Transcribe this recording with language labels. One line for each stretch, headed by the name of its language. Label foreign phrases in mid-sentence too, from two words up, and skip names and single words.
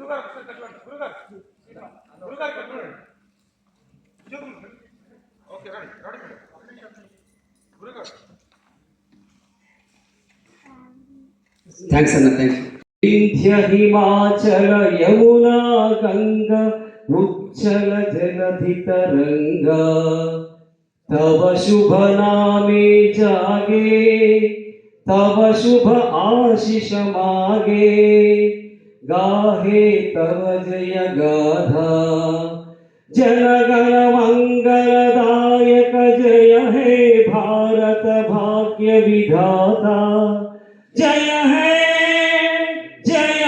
Telugu: థ్యాంక్స్ అన్న,
English: thank you.
Bangla: বিন্ধ্য হিমাচল যমুনা গঙ্গা উচ্ছল জলধি তরঙ্গ তব শুভ নামে জাগে, তব শুভ আশিস মাগে, গাহে তব জয় গাথা, জনগণ মঙ্গলদায়ক জয় হে ভারত ভাগ্য বিধাতা, জয় হে